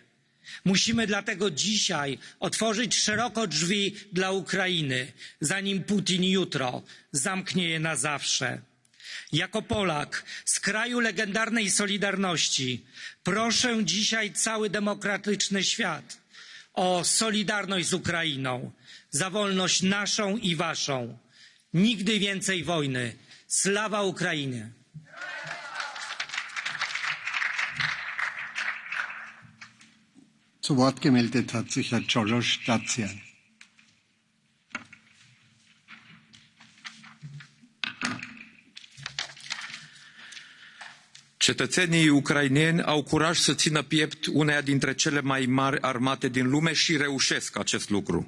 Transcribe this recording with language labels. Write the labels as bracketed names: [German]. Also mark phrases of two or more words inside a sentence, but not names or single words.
[Polish] Musimy dlatego dzisiaj otworzyć szeroko drzwi dla Ukrainy, zanim Putin jutro zamknie je na zawsze. Jako Polak z kraju legendarnej Solidarności proszę dzisiaj cały demokratyczny świat o solidarność z Ukrainą, za wolność naszą i waszą. Nigdy więcej wojny. Sława Ukrainie! [German] Zu Wort gemeldet hat sich Herr Czolosz Dacian. [Romanian] Cetățenii ucraineni au curaj să țină piept uneia dintre cele mai mari armate din lume și reușesc acest lucru.